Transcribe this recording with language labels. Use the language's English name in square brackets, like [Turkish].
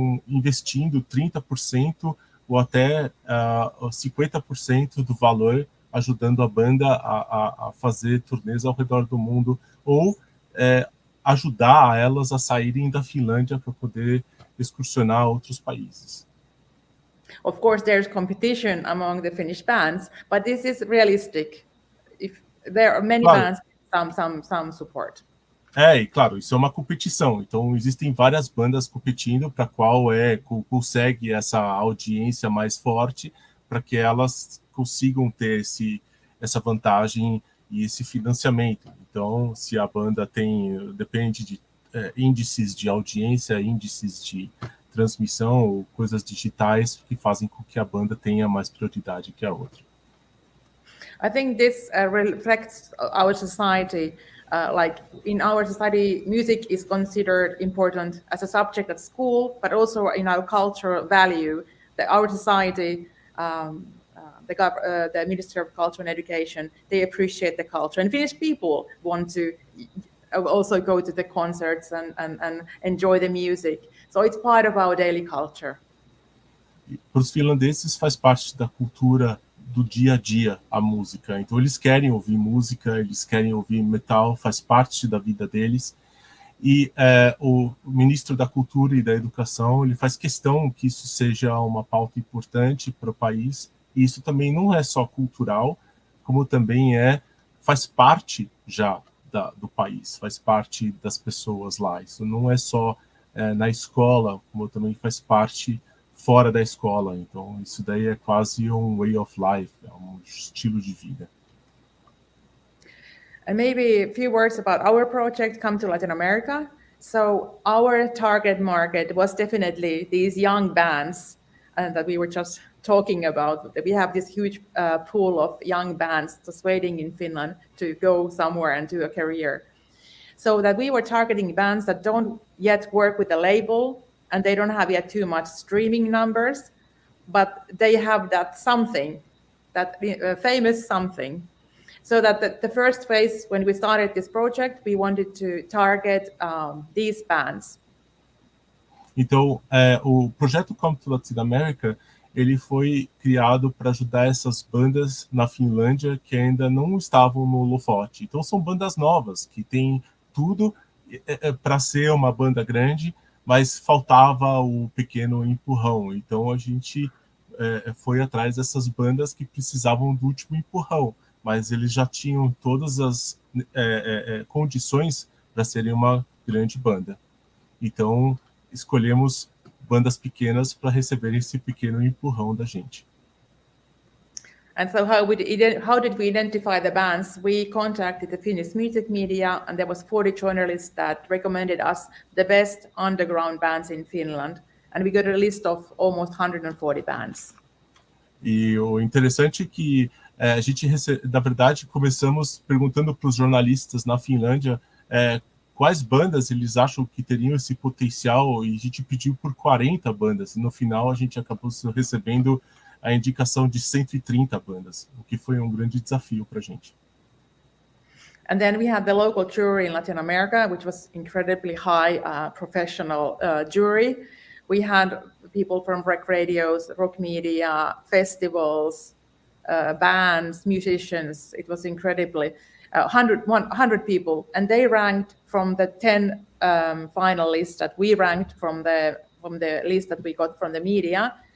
[Portuguese] investindo 30% ou até 50% do valor, ajudando a banda a fazer turnês ao redor do mundo, ou ajudar elas a saírem da Finlândia para poder excursionar outros países. [English] Of course, there's competition among the Finnish bands, but this is realistic. If there are many bands, some support. [Portuguese] E claro, isso é uma competição. Então, existem várias bandas competindo para qual consegue essa audiência mais forte, para que elas consigam ter essa vantagem e esse financiamento. Então, se a banda depende de índices de audiência, índices de transmissão ou coisas digitais que fazem com que a banda tenha mais prioridade que a outra. [English] I think this reflects our society. Like in our society, music is considered important as a subject at school, but also in our cultural value. That our society, the Ministry of Culture and Education, they appreciate the culture, and Finnish people want to also go to the concerts and enjoy the music. So it's part of our daily culture. [Portuguese] Para os finlandeses faz parte da cultura do dia a dia a música. Então eles querem ouvir música, eles querem ouvir metal, faz parte da vida deles. E o ministro da Cultura e da Educação, ele faz questão que isso seja uma pauta importante para o país. E isso também não é só cultural, como também faz parte já do país, faz parte das pessoas lá. Isso não é só na escola, como também faz parte fora da escola. Então, isso daí é quase um [English] way of life, [Portuguese] é um estilo de vida. [English] And maybe a few words about our project, Come to Latin America. So our target market was definitely these young bands that we were just talking about. We have this huge pool of young bands just waiting in Finland to go somewhere and do a career. So that we were targeting bands that don't yet work with a label, and they don't have yet too much streaming numbers, but they have that something, that famous something. So that the first phase, when we started this project, we wanted to target these bands. [Portuguese] Então, o projeto Come to Latin America, ele foi criado para ajudar essas bandas na Finlândia que ainda não estavam no holofote. Então, são bandas novas, que têm tudo para ser uma banda grande, mas faltava o pequeno empurrão. Então, a gente foi atrás dessas bandas que precisavam do último empurrão, mas eles já tinham todas as condições para serem uma grande banda. Então, escolhemos bandas pequenas para receberem esse pequeno empurrão da gente. [English] And so how did we identify the bands? We contacted the Finnish music media, and there was 40 journalists that recommended us the best underground bands in Finland, and we got a list of almost 140 bands. [Portuguese] E o interessante é que A gente, na verdade, começamos perguntando para os jornalistas na Finlândia quais bandas eles acham que teriam esse potencial, e a gente pediu por 40 bandas, e no final a gente acabou recebendo a indicação de 130 bandas, o que foi um grande desafio para a gente. [English] And then we had the local jury in Latin America, which was incredibly high professional jury. We had people from rec radios, rock media, festivals, bands, musicians. It was incredibly 100 people, and they ranked from the 10 finalists that we ranked from the list that we got from the media.